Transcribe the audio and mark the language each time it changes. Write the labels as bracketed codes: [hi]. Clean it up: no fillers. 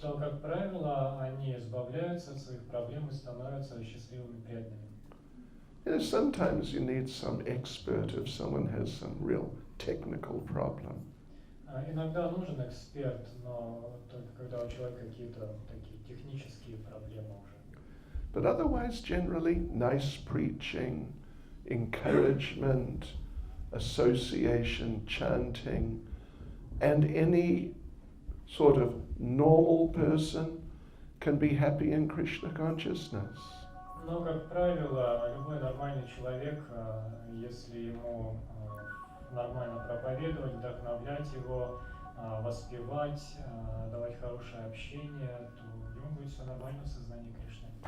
[ru] то, как правило, они избавляются от своих проблем и становятся счастливыми преданными. [en] You know, sometimes you need some expert if someone has some real technical problem. [ru] Иногда нужен эксперт, но только когда у человека какие-то такие технические проблемы уже. [en] But otherwise, generally, nice preaching, encouragement, association, chanting, and any sort of normal person can be happy in Krishna consciousness. [ru] Но, как правило, любой нормальный человек, если ему нормально проповедовать, вдохновлять его, воспевать, давать хорошее общение, то ему будет все нормально в сознании Кришны.